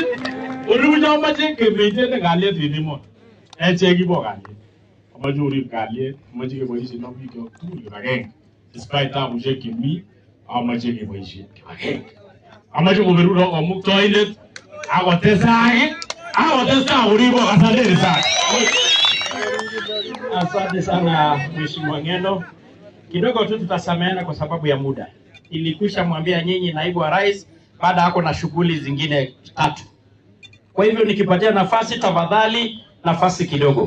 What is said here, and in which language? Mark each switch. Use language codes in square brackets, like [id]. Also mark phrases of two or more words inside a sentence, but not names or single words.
[kln] Oribu chomoche kemeiten kalyet en emoni. Echek kibo kalyet. Amache orib kalyet. Amache keboisien ak bikyok tugul kibagenge. Despite tabusiek chemi, amache keboisien kibagenge. Amache koberuro Kamuktaindet akotestai koribok. [sw] Asanteni sana. Asante sana Mheshimiwa Ng'eno. Kidogo tu tutasameana kwa sababu ya muda. Ilikwisha mwambia nyinyi naibu wa rais baada yako na shughuli zingine 3. Kwa hivyo nikipatia nafasi tafadhali nafasi kidogo.